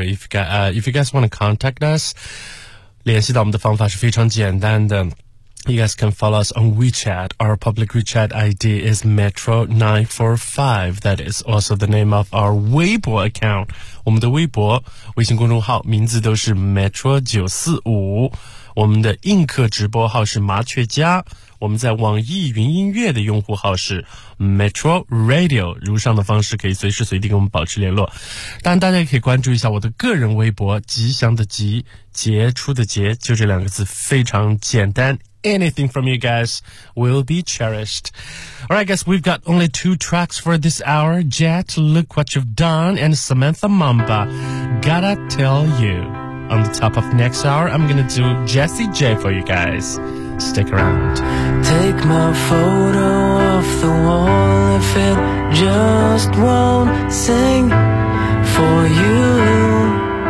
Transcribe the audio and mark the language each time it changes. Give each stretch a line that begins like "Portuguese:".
English: If you guys want to contact us,
Chinese: 联系到我们的方法是非常简单的。
English: You guys can follow us on WeChat. Our public WeChat ID is Metro945. That is also the name of our Weibo account.
Chinese: 我们的微博、微信公众号名字都是 Metro945。我们的映客直播号是麻雀家，我们在网易云音乐的用户号是 Metro Radio， 如上的方式可以随时随地跟我们保持联络。当然大家也可以关注一下我的个人微博，吉祥的吉，杰出的杰，就这两个字非常简单。
English: Anything from you guys will be cherished. Alright guys, we've got only two tracks for this hour. Jet, Look What You've Done and Samantha Mamba, Gotta Tell YouOn the top of next hour, I'm gonna do Jessie J for you guys. Stick around. Take my photo off the wall if it just won't sing for you.